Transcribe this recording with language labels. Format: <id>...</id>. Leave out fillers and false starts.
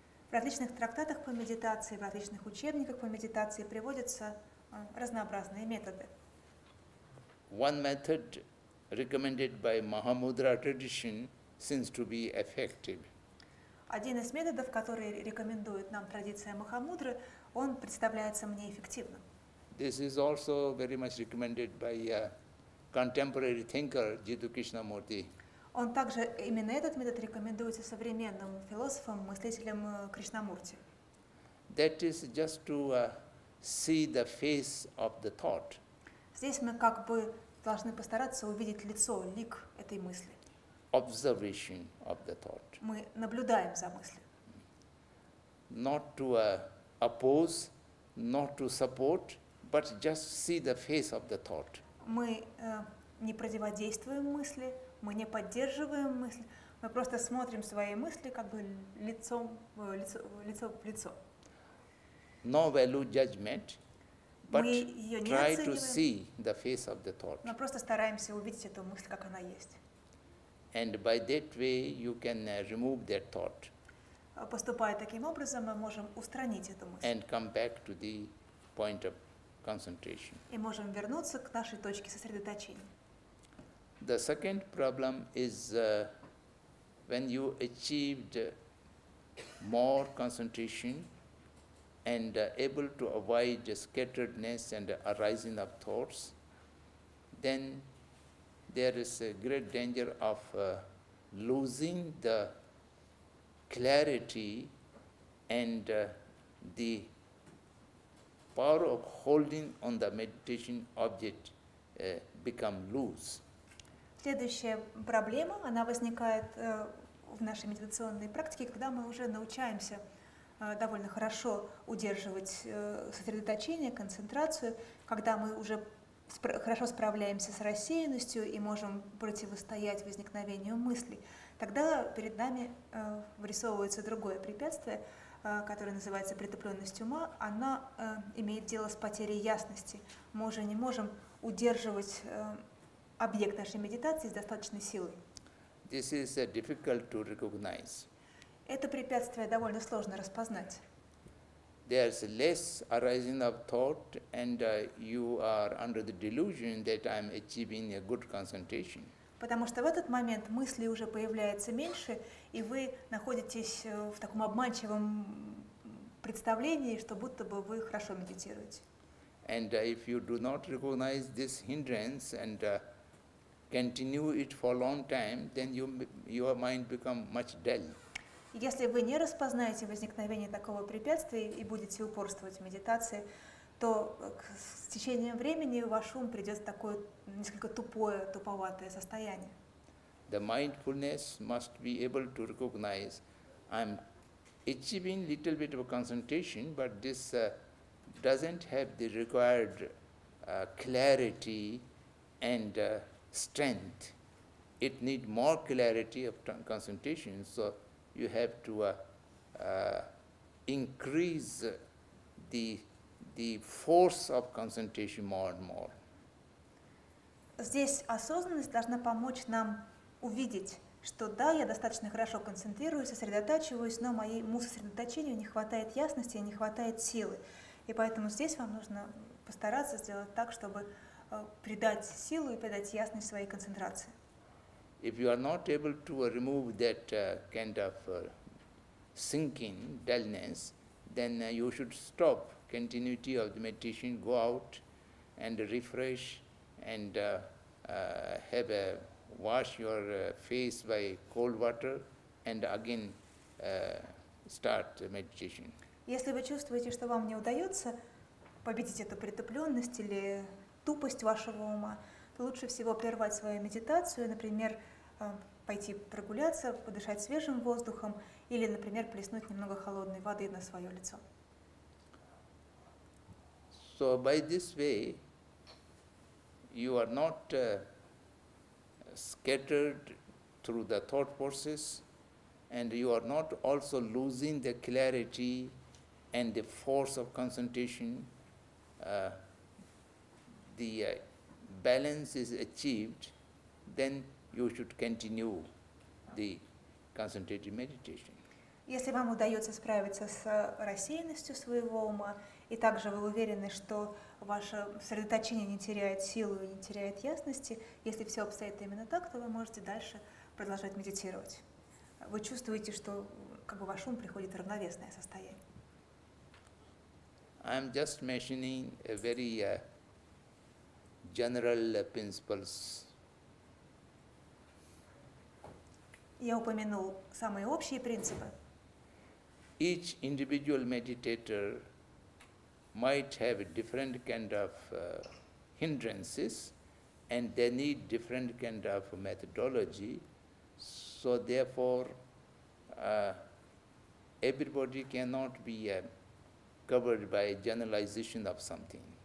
<ru>В различных трактатах по медитации, в различных учебниках по медитации приводятся разнообразные методы.</ru> <en>One method recommended by Mahamudra tradition seems to be effective.</en> <ru>Один из методов, который рекомендует нам традиция Махамудры, он представляется мне эффективным.</ru> <en>This is also very much recommended by a contemporary thinker, Jiddu Krishnamurti.</en> <ru>Он также, именно этот метод рекомендуется современным философам, мыслителям Кришнамурти.</ru> <en>That is just to see the face of the thought.</en> <ru>Здесь мы как бы должны постараться увидеть лицо, лик этой мысли.</ru> <en>Observation of the thought.</en> <ru>Мы наблюдаем за мыслью.</ru> <en>Not to oppose, not to support, but just see the face of the thought.</en> <ru>Мы не противодействуем мысли, мы не поддерживаем мысли, мы просто смотрим свои мысли как бы лицо в лицо.</ru> <en>No value judgment, but</en> <ru>Мы ее не</ru> <en>try to</en> <ru>оцениваем,</ru> <en>see the face of the thought.</en> <ru>но просто стараемся увидеть эту мысль, как она есть.</ru> <en>And by that way you can remove that thought</en> <ru>Поступая таким образом, мы можем устранить эту мысль</ru> <en>and come back to the point of concentration.</en> <ru>и можем вернуться к нашей точке сосредоточения.</ru> <en>The second problem is when you achieved more concentration and able to avoid scatteredness and arising of thoughts, then there is a great danger of losing the clarity and the power of holding on the meditation object become loose.</en> <ru>Следующая проблема, она возникает в нашей медитационной практике, когда мы уже научаемся довольно хорошо удерживать сосредоточение, концентрацию, когда мы уже хорошо справляемся с рассеянностью и можем противостоять возникновению мыслей. Тогда перед нами вырисовывается другое препятствие, которое называется притупленность ума. Она имеет дело с потерей ясности. Мы уже не можем удерживать объект нашей медитации с достаточной силой.</ru> <en>This is difficult to recognize.</en> <ru>Это препятствие довольно сложно распознать.</ru> <en>There's less arising of thought, and you are under the delusion that I'm achieving a good concentration.</en> <ru>Потому что в этот момент мыслей уже появляется меньше, и вы находитесь в таком обманчивом представлении, что будто бы вы хорошо медитируете.</ru> <en>And if you do not recognize this hindrance and continue it for a long time, then your mind become much dull.</en> <ru>Если вы не распознаете возникновение такого препятствия и будете упорствовать в медитации, то с течением времени ваш ум придет в такое несколько туповатое состояние.</ru> <en>The mindfulness must be able to recognize I'm achieving little bit of concentration, but this doesn't have the required clarity and strength. It needs more clarity of concentration, so you have to increase the force of concentration more and more.</en> <ru>Здесь осознанность должна помочь нам увидеть, что да, я достаточно хорошо концентрируюсь, сосредотачиваюсь, но моему сосредоточению не хватает ясности, не хватает силы. И поэтому здесь вам нужно постараться сделать так, чтобы придать силу и придать ясность своей концентрации.</ru> <en>If you are not able to remove that kind of sinking, dullness, then you should stop continuity of the meditation, go out and refresh and have a wash your face by cold water and again start meditation.</en> <ru>Если вы чувствуете, что вам не удается победить эту притупленность или тупость вашего ума, то лучше всего прервать свою медитацию, например, пойти прогуляться, подышать свежим воздухом или, например, плеснуть немного холодной воды на свое лицо.</ru> <en>So by this way, you are not scattered through the thought forces, and you are not also losing the clarity and the force of concentration. The balance is achieved, then you should continue the concentrated meditation.</en> <ru>Если вам удается справиться с рассеянностью своего ума и также вы уверены, что ваше сосредоточение не теряет силу и не теряет ясности, если все обстоит именно так, то вы можете дальше продолжать медитировать. Вы чувствуете, что как бы ваш ум приходит в равновесное состояние.</ru> <en>I'm just mentioning a very general principles.</en> <ru>Я упомянул самые общие принципы.</ru> <en>Each individual meditator might have a different kind of hindrances, and they need different kind of methodology. So therefore, everybody cannot be covered by generalization of something.</en>